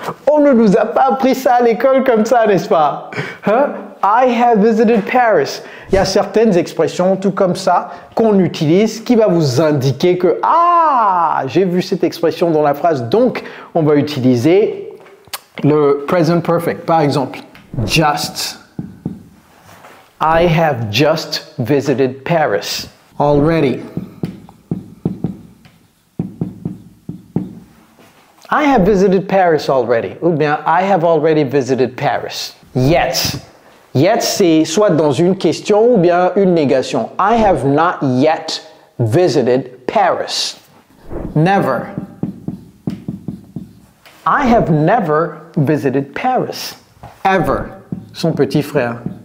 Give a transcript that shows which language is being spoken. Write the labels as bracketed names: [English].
[French] On ne nous a pas appris ça à l'école comme ça, n'est-ce pas? Hein? [English] I have visited Paris. [French] Il y a certaines expressions tout comme ça qu'on utilise qui va vous indiquer que ah, j'ai vu cette expression dans la phrase, donc on va utiliser le present perfect. Par exemple, just. [English] I have just visited Paris. Already. I have visited Paris already. [French] Ou bien, [English] I have already visited Paris. Yet. [French] Yet, c'est soit dans une question ou bien une négation. [English] I have not yet visited Paris. Never. I have never visited Paris. Ever. [French] Son petit frère.